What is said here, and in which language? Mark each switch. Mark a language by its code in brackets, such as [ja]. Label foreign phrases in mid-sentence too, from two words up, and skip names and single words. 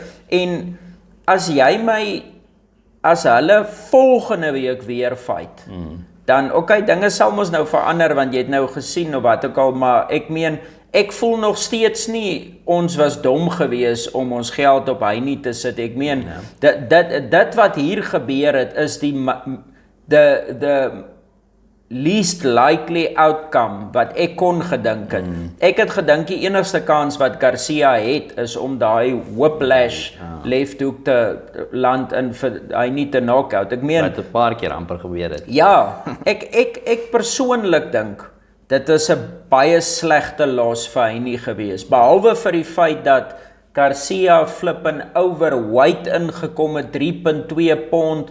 [af] En as hulle volgende week weer fight, dan dinge sal mos nou verander want jy het nou gesien of wat ook al, maar ek meen ek voel nog steeds nie ons was dom gewees om ons geld op hy nie te sit. Ek meen dit wat hier gebeur het is [en] the least likely outcome [af] wat ek kon gedink het. Ek het gedink die enigste kans wat Garcia het is om daai [en] whiplash left hook [af] te land in vir hy nie te knockout. Ek meen wat 'n paar keer amper gebeur het. Ja, ek persoonlik dink dit is 'n baie slegte los vir hy nie gewees. Behalwe vir die feit dat Garcia [en] flippin overweight [af] ingekom het, 3.2 pond.